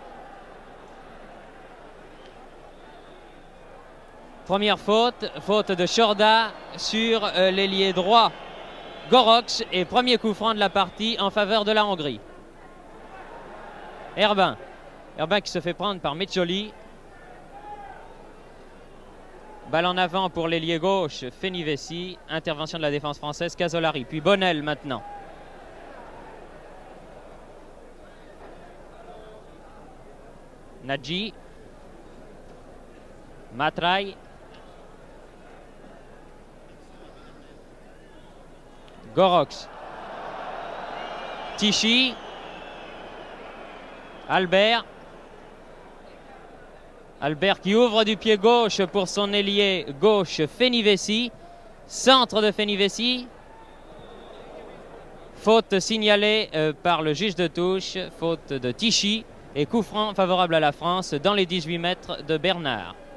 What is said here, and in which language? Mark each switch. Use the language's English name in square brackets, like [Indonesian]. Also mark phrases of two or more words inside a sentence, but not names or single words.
[French] Première faute, faute de Chorda sur l'ailier droit Gorox et premier coup franc de la partie en faveur de la Hongrie. Herbin qui se fait prendre par Medjoli. Balle en avant pour l'ailier gauche Fenivesi. Intervention de la défense française, Casolari. Puis Bonnel maintenant. Nagy. Matrai. Gorox. Tichy. Albert. Albert qui ouvre du pied gauche pour son ailier gauche Fenivesi. Centre de Fenivesi. Faute signalée par le juge de touche. Faute de Tichy. Et coup franc favorable à la France dans les 18 mètres de Bernard.